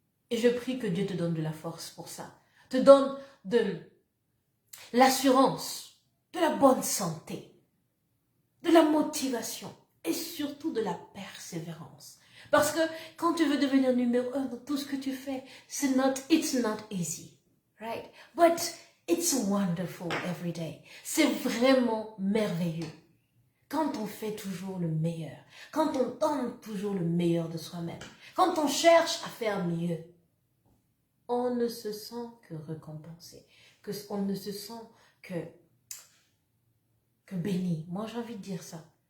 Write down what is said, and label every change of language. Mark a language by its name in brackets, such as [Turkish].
[French] Et je prie que Dieu te donne de la force pour ça. Te donne de l'assurance, de la bonne santé, de la motivation et surtout de la persévérance. Parce que quand tu veux devenir numéro 1 dans tout ce que tu fais, [English] it's not easy, right? But it's wonderful every day. [French] C'est vraiment merveilleux. Quand on fait toujours le meilleur, quand on donne toujours le meilleur de soi-même, quand on cherche à faire mieux, on ne se sent que récompensé, on ne se sent que béni. Moi, j'ai envie de dire ça.